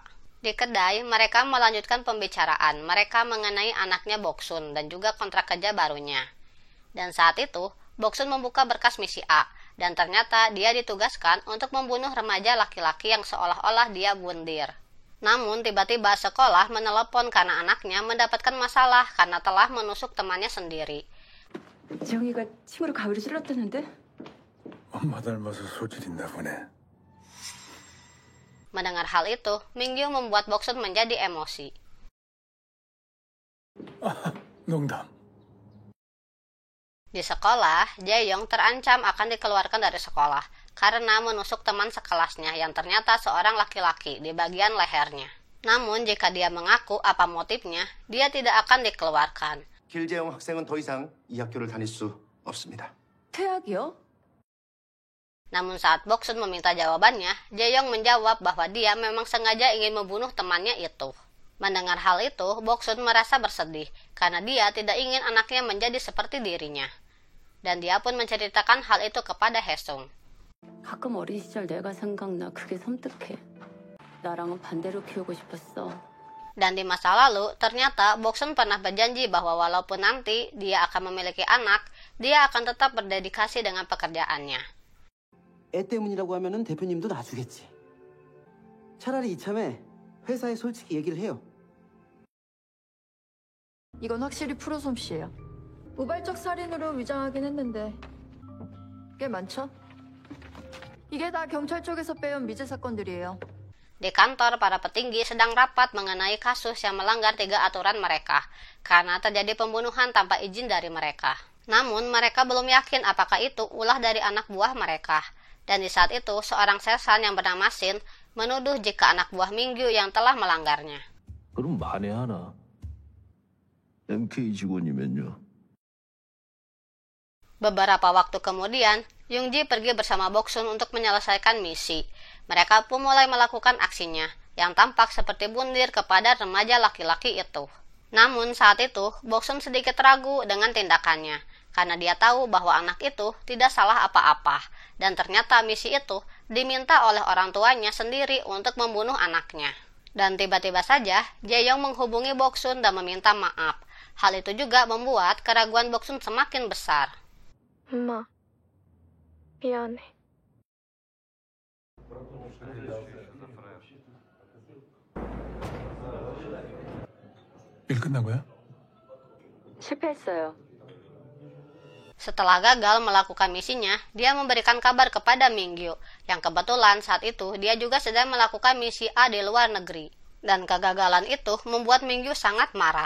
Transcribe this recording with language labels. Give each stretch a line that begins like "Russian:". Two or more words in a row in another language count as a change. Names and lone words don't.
Indonesian: Di kedai, mereka melanjutkan pembicaraan mereka mengenai anaknya Boksun dan juga kontrak kerja barunya. Dan saat itu, Boksun membuka berkas misi A, dan ternyata dia ditugaskan untuk membunuh remaja laki-laki yang seolah-olah dia bundir. Namun tiba-tiba sekolah menelepon karena anaknya mendapatkan masalah karena telah menusuk temannya sendiri.
Korean: 지영이가 침으로 가위를 찔렀다는데? 엄마 닮아서 소질있나 보네.
Indonesian: Mendengar hal itu, Mingyu membuat Boksun menjadi emosi.
Korean: 농담.
Indonesian: Di sekolah, Jae-yong terancam akan dikeluarkan dari sekolah karena menusuk teman sekelasnya yang ternyata seorang laki-laki di bagian lehernya. Namun jika dia mengaku apa motifnya, dia tidak akan dikeluarkan.
Korean: 길재영 학생은 더 이상 이 학교를 다닐 수 없습니다. 퇴학이요?
Indonesian: Namun saat Boksun meminta jawabannya, Jae-yong menjawab bahwa dia memang sengaja ingin membunuh temannya itu. Mendengar hal itu, Boksun merasa bersedih karena dia tidak ingin anaknya menjadi seperti dirinya. Dan dia pun menceritakan hal itu kepada Haesung.
Korean: 가끔 어린 시절 내가 생각나. 그게 섬뜩해. 나랑은 반대로 키우고 싶었어.
Indonesian: Dan di masa lalu, ternyata Boksun pernah berjanji bahwa walaupun nanti dia akan memiliki anak, dia akan tetap berdedikasi dengan pekerjaannya.
Korean: 애 때문이라고 하면은 대표님도 놔주겠지. 차라리 이참에 회사에 솔직히 얘기를 해요. 이건 확실히 프로 솜씨예요. 우발적 살인으로 위장하긴 했는데 꽤 많죠? 이게 다 경찰 쪽에서 빼온 미제 사건들이에요.
Indonesian: Di kantor, para petinggi sedang rapat mengenai kasus yang melanggar 3 aturan mereka, karena terjadi pembunuhan tanpa izin dari mereka. Namun, mereka belum yakin apakah itu ulah dari anak buah mereka. Dan di saat itu, seorang sersan yang bernama Shin menuduh jika anak buah Mingyu yang telah melanggarnya.
Korean: 그럼 만회하나? MK 직원이면요.
Indonesian: Beberapa waktu kemudian, Young-ji pergi bersama Boksun untuk menyelesaikan misi. Mereka pun mulai melakukan aksinya, yang tampak seperti bundir kepada remaja laki-laki itu. Namun saat itu, Boksun sedikit ragu dengan tindakannya, karena dia tahu bahwa anak itu tidak salah apa-apa, dan ternyata misi itu diminta oleh orang tuanya sendiri untuk membunuh anaknya. Dan tiba-tiba saja, Jae-yong menghubungi Boksun dan meminta maaf. Hal itu juga membuat keraguan Boksun semakin besar.
Korean: 엄마, 미안해. 일 끝난 거야? 실패했어요.
Indonesian: Setelah gagal melakukan misinya, dia memberikan kabar kepada Mingyu, yang kebetulan saat itu dia juga sedang melakukan misi A di luar negeri. Dan kegagalan itu membuat Mingyu sangat marah.